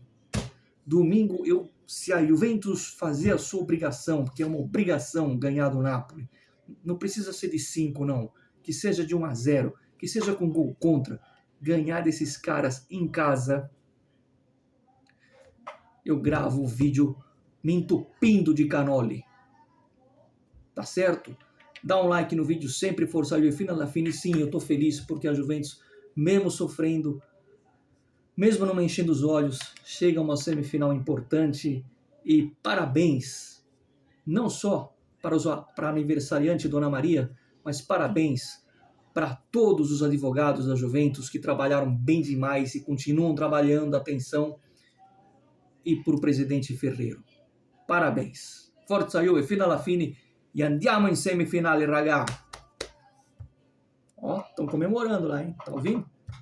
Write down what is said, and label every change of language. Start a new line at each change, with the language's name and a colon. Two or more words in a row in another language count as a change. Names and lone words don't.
Portuguese: Domingo, se a Juventus fazer a sua obrigação, porque é uma obrigação ganhar do Napoli, não precisa ser de 5 não, que seja de 1-0, que seja com gol contra, ganhar desses caras em casa, eu gravo o vídeo me entupindo de canole. Tá certo? Dá um like no vídeo,
Italian: sempre Forza Juve, fino alla fine.
Portuguese: Sim, eu tô feliz porque a Juventus, mesmo sofrendo, mesmo não me enchendo os olhos, chega a uma semifinal importante. E parabéns, não só para a aniversariante Dona Maria, mas parabéns para todos os advogados da Juventus que trabalharam bem demais e continuam trabalhando, atenção, e para o presidente Ferrero. Parabéns.
Italian: Forza Juve, fino alla fine, e andiamo in semifinale, ragazzi.
Portuguese: Ó, estão comemorando lá, hein? Tá ouvindo?